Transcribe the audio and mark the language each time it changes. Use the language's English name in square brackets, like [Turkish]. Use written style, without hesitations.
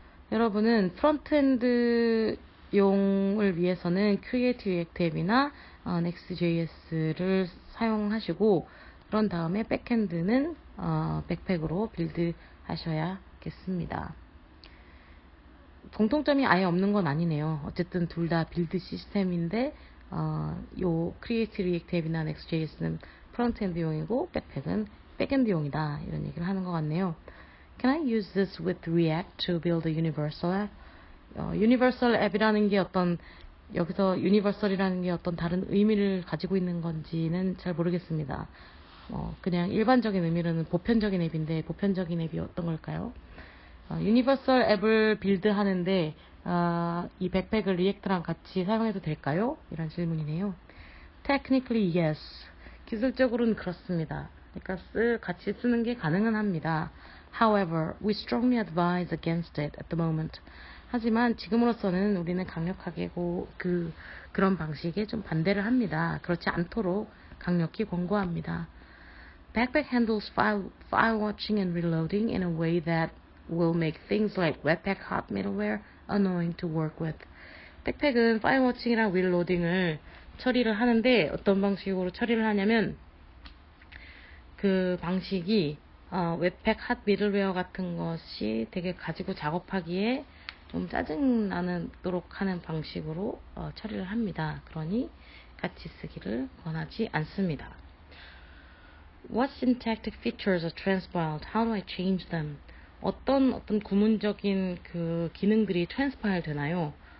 [Korean] 여러분은 프론트엔드 용을 위해서는 Create React 앱이나 Next.js를 사용하시고 그런 다음에 백엔드는 백팩으로 빌드 하셔야겠습니다. 좋겠습니다. 공통점이 아예 없는 건 아니네요. 어쨌든 둘 다 빌드 시스템인데 요 Create React 앱이나 Next.js는 프론트엔드용이고 백팩은 백엔드용이다 이런 얘기를 하는 것 같네요. [English] Can I use this with React to build a universal app? [Korean] Universal 앱이라는 게 여기서 Universal이라는 게 어떤 다른 의미를 가지고 있는 건지는 잘 모르겠습니다. 그냥 일반적인 의미로는 보편적인 앱인데 보편적인 앱이 어떤 걸까요? 유니버설 앱을 빌드하는데 이 백팩을 리액트랑 같이 사용해도 될까요? 이런 질문이네요. [English] Technically yes. [Korean] 기술적으로는 그렇습니다. 그러니까 같이 쓰는 게 가능은 합니다. [English] However, we strongly advise against it at the moment. [Korean] 하지만 지금으로서는 우리는 강력하게 그런 방식에 좀 반대를 합니다. 그렇지 않도록 강력히 권고합니다. [English] Backpack handles file watching and reloading in a way that will make things like Webpack hot middleware annoying to work with. [Korean] 백팩은 파일 워칭이랑 릴로딩을 처리를 하는데 어떤 방식으로 처리를 하냐면 그 방식이 웹팩 핫 미들웨어 같은 것이 되게 가지고 작업하기에 좀 짜증나도록 하는 방식으로 처리를 합니다. 그러니 같이 쓰기를 권하지 않습니다. [English] What syntactic features are transpiled? How do I change them? [Korean] 어떤 구문적인 그 기능들이 transpile 되나요?